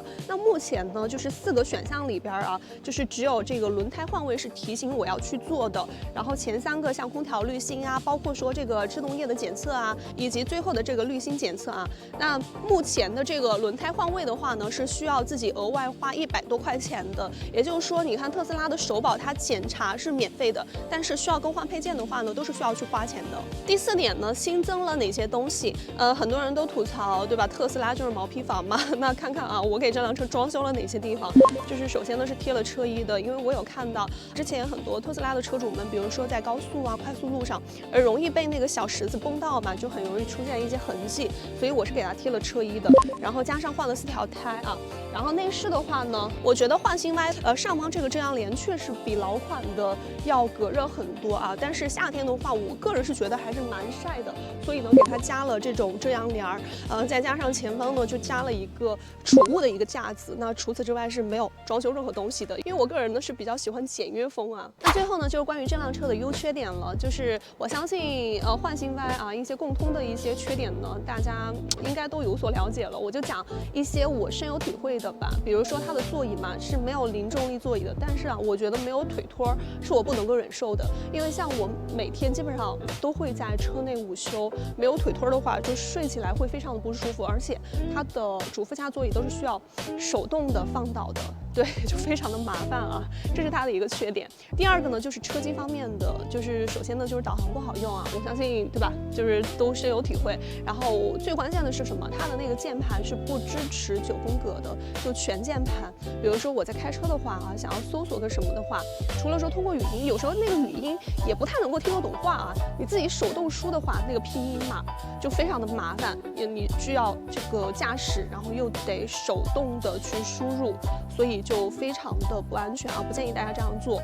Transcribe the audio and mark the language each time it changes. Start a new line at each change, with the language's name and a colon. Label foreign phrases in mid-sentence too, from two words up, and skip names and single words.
Chinese: 那目前呢，就是4個選項裡邊啊，就是只有這個輪胎換位是提醒我要去做的，然後前3個像空調濾芯啊，包括說這個制動液的檢測啊，以及最後的這個濾芯檢測啊。那目前的這個輪胎換位的話呢，是需要自己額外花100多塊錢的。也就是說，你看特斯拉的首保它檢查是免費的，但是需要更換配件的話呢，都是需要去花錢的。第4點呢，新增了哪些東西？很多人都吐槽，對吧？特斯拉就是毛坯房嘛。那看看啊，我給這輛車裝修了哪些地方？就是首先呢是貼了車衣的，因為我有看到之前很多特斯拉的車主們，比如說在高速啊、快速路上，容易被那個小石子崩到嘛，就很容易出現一些痕跡，所以我是給它貼了車衣的。然後加上換了4條胎啊。然後內飾的話呢，我覺得焕新 Y 上方這個遮陽簾確實比老款的要隔熱很多啊。但是夏天的話，我個人是覺得還是蠻曬的，所以呢給它加了這種遮陽簾兒，再加上前方呢就加了一個儲物的一個架子。那除此之外是沒有裝修任何東西的，因為我個人呢是比較喜歡簡約風啊。那最後呢就是關於這輛車的優缺點了，就是我相信焕新 Y 啊一些共通的一些缺點呢，大家應該都有所了解了。我就講一些我深有體會的吧，比如說它的座椅嘛是沒有零重力座椅的，但是啊我覺得沒有腿托是我不能夠忍受的，因為像我每天基本上都會在車內午休，沒有腿托的話就睡起來會非常的不舒服，而且它的主副駕座椅都是需要手動的放倒的，對，就非常的麻煩啊，這是它的一個缺點。第二個呢就是車機方面的，就是首先呢就是導航不好用啊，我相信對吧，就是都深有體會。然後最關鍵的是什麼？它的那個鍵盤是不支持9宮格的，就全鍵盤。比如說我在開車的話啊，想要搜索個什麼的話，除了說通過語音，有時候那個語音也不太能夠聽得懂話啊，你自己手動輸的話，那個拼音嘛就非常的麻煩，你需要這個駕駛，然後又得手動的去輸入，所以就非常的不安全啊，不建議大家這樣做。